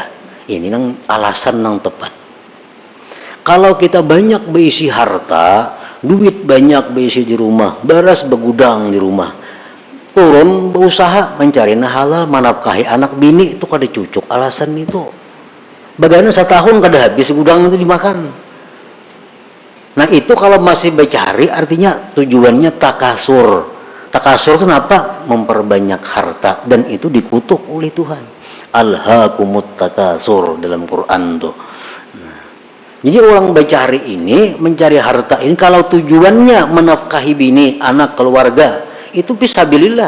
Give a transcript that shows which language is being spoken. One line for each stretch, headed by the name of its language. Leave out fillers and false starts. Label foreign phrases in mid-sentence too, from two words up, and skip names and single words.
Banjar: Ini nang alasan nang tepat. Kalau kita banyak berisi harta, duit banyak berisi di rumah, baras begudang di rumah, turun berusaha mencari nang halal, menafkahi anak bini, itu kada cucuk alasan itu. Bagaimana setahun kada habis gudang itu dimakan. Nah itu kalau masih mencari, artinya tujuannya takasur. Takasur itu apa? Memperbanyak harta, dan itu dikutuk oleh Tuhan.
Arabic: ألهاكم التكاثر
Banjar: dalam Quran tuh. Nah, jadi orang mencari ini, mencari harta ini, kalau tujuannya menafkahi bini, anak, keluarga, itu fisabilillah.